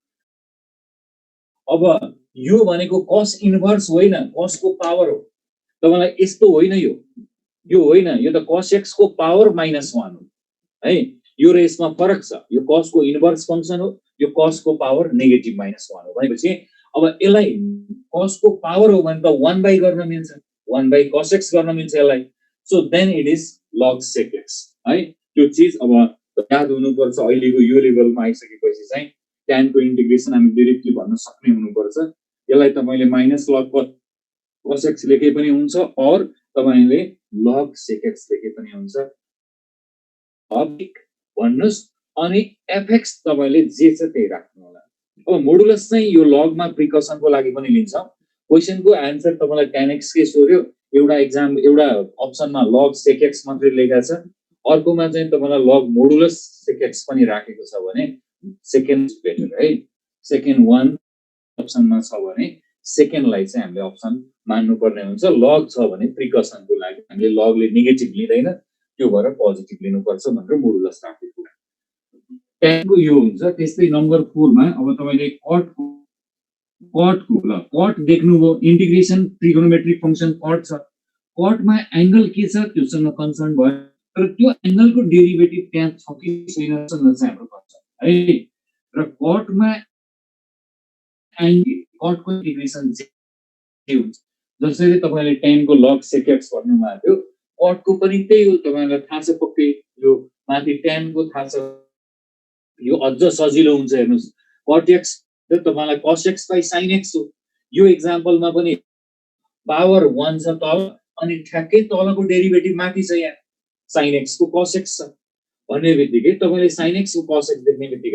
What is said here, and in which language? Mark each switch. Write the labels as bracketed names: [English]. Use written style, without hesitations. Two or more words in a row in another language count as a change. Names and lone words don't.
[Nepali] अब यो भनेको cos इन्भर्स होइन, cos को पावर हो, तपाईलाई यस्तो होइन, यो होइन, यो त cos x को पावर -1 हो है, यो र यसमा फरक छ, यो cos को [English] inverse function [Nepali] हो, यो cos को [English] power negative [Nepali] -1 हो। भनेपछि अब यसलाई cos को पावर हो भने त 1 गर्न मिल्छ, 1 cos x गर्न मिल्छ यसलाई, [English] so then it is log sec x है। [Nepali] त्यो चीज अब याद हुनुपर्छ, अहिलेको यो लेभलमा आइसकेपछि चाहिँ tan को इन्टिग्रेसन हामी डाइरेक्टली भन्न सक्ने हुनुपर्छ। यसलाई तपाईले [English] minus log cos x [Nepali] लेखे पनि हुन्छ और तपाईले log sec x लेखे पनि हुन्छ अब भन्नुस् अनि fx तपाईले जे छ त्यही राख्नु होला अब मोडुलस चाहिँ यो log मा प्रिकसन को लागि पनि लिन्छ क्वेशन को आन्सर तपाईलाई tan x के सोध्यो एउटा अप्सन मा log sec x मात्रै लेखेको छ अर्कोमा चाहिँ तपाईलाई log मोडुलस sec x पनि राखेको छ भने [English] second better [Nepali] है [English] second one [Nepali] अप्सनमा छ भने सेकेन्डलाई चाहिँ हामीले अप्सन मान्नु पर्ने हुन्छ लग छ भने प्रिकसनको लागि हामीले लगले नेगेटिभ लिँदैन त्यो भएर पोजिटिभ लिनु पर्छ भनेर मोडुलस राखेको tan को यो हुन्छ त्यस्तै नम्बर 4 मा अब तपाईले cot देख्नुभयो [English] integration trigonometric function [Nepali] cot छ cot मा एंगल के छ त्योसँग कन्सर्न भयो तर त्यो एंगलको डेरिभेटिभ त्यहाँ छ कि छैन भन्ने चाहिँ हाम्रो कन्सर्न है र cot मा cot को इंटीग्रेशन के हुन्छ जसरी तपाईले tan को log sec x भन्नु भएको cot को पनि त्यही हो तपाईलाई थाहा छ पक्कै यो माथि tan को थाहा छ यो अझ सजिलो हुन्छ हेर्नुस् cot x र तपाईलाई cos x by sin x हो यो एक्जाम्पलमा पनि पावर 1 छ तल अनि ठ्याक्कै तलको डेरिभेटिभ माथि छ यहाँ sin x को cos x छ भन्ने बित्तिकै तपाईले sin x को cos x देख्ने बित्तिकै